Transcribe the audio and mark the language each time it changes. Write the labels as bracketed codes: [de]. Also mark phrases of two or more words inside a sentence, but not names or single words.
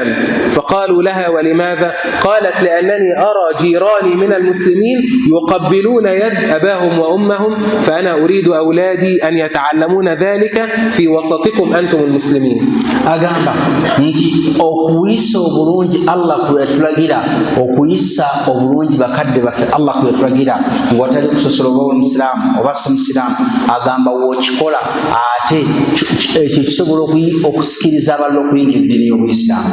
[ar] فقالوا لها: ولماذا؟ قالت: لأنني أرى جيراني من المسلمين يقبلون يد أباهم وأمهم، فأنا أريد أولادي أن يتعلمون ذلك في وسطكم أنتم المسلمين. [lg] agamba nti okuyisa obulungi Allah kwetulagira, okuyisa obulungi bakadde baffe Allah kwetulagira ng'otali kusosola oba omusiraamu oba si musiraamu, agamba w'okikola ate ekyo kisobola okusikiriza abalala okuyingira eddiini y'Obuyisiraamu.